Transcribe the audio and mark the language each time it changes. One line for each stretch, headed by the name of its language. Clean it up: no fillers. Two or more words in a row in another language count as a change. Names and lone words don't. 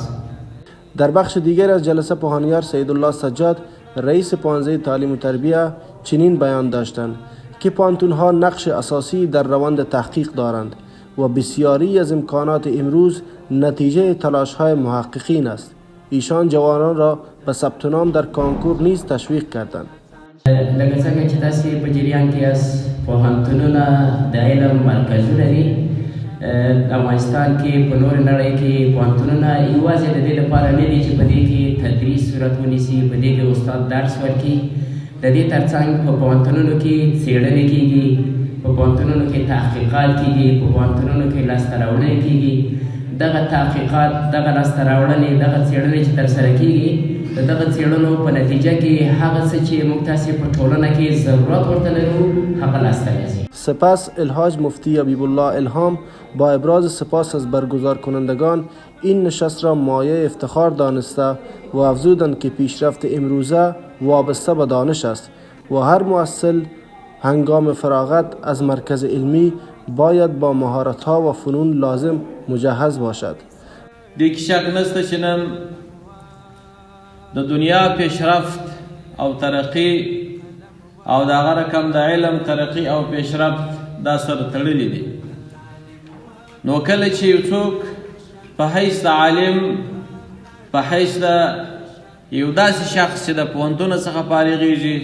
Persian: در بخش دیگر از جلسه پوهانیار سیدالله سجاد رئیس پوهنځی تعلیم و تربیه چنین بیان داشتند که پوهنتون‌ها نقش اساسی در روند تحقیق دارند و بسیاری از امکانات امروز نتیجه تلاش‌های محققین است. ایشان جوانان را به ثبت نام در کنکور نیز تشویق کردند.
Pashto: لکه څنګه چې تاسې په جریان کې یاست، پوهنتونونه د علم مرکزونه دي. افغانستان کې په نورې نړۍ کې پوهنتونونه یوازې د دې لپاره نه دي چې په دې کې تدریس صورت ونیسي، په دې کې استاد درس ورکړي. د دې ترڅنګ په پوهنتونونو کې څېړنې کېږي، په پوهنتونونو کې تحقیقات کېږي، په پوهنتونونو کې لاسته راوړنې کېږي. دغه تحقیقات، دغه لاسته راوړنې، دغه څېړنې چې ترسره کېږي، د دغه څېړنو په نتیجه کې هغه څه چې موږ تاسې په ټولنه کې ضرورت ورته لرو هغه لاسته راځي.
Persian: سپس الحاج مفتی حبیب الله الهام با ابراز سپاس از برگزار کنندگان این نشست را مایه افتخار دانسته و افزودند که پیشرفت امروزه وابسته به دانش است و هر محصل هنگام فراغت از مرکز علمی باید با مهارت‌ها و فنون لازم مجهز باشد.
Pashto: دې کې شک نشته چې نن د دنیا پیشرفت او ترقی او د هغه رقم د علم ترقی او پیشرفت دا سره تړلي دي. نو کله چې یو څوک په حیث د عالم، په حیث د یو داسې شخص چې د پوهنتون څخه فارغېږي،